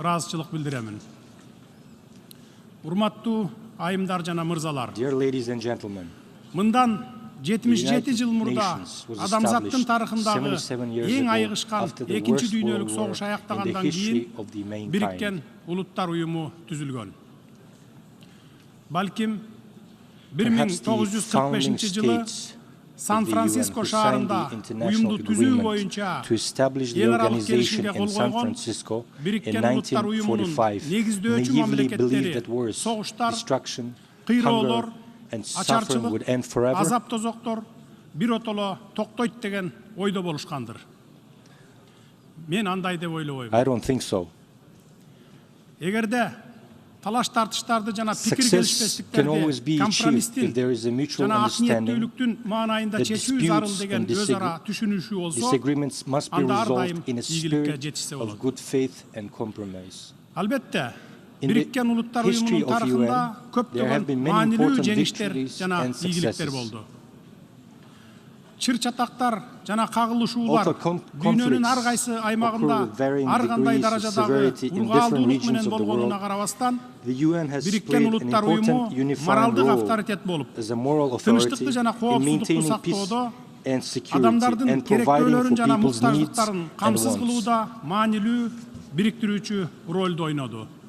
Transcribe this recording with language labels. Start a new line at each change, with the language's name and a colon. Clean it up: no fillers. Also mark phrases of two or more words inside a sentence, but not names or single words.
English: Dear ladies and gentlemen, the United Nations was established 77 years ago after the worst world war in the history of the mankind. Perhaps the founding states
Kyrgyz: Сан Франциско шаарында уюмду түзүү боюнча
English: to establish the organization in San Francisco in 1945 naively believed that wars, destruction, hunger, and suffering would end forever.
Kyrgyz: Азап-тозоктор биротоло токтойт деген ойдо болушкандыр. Мен андай деп ойлобойм.
English: I don't think so.
Kyrgyz: Эгерде талаш тартыштарды жана пикир
English: Success can always be achieved if there is a mutual understanding that disputes and disagreements must be resolved in a spirit of good faith and compromise.
Kyrgyz: Албетте,
English: In the history of UN, there have been many important victories and successes.
Kyrgyz: Чыр-чатактар жана кагылышуулар дүйнөнүн ар кайсы аймагында ар кандай даражадагы ургаалдуулук менен болгонуна карабастан Бириккен Улуттар Уюму моралдык авторитет болуп, тынчтыкты жана коопсуздукту сактоодо, адамдардын керектөөлөрүн жана муктаждыктарын камсыз кылууда маанилүү бириктирүүчү ролду ойноду.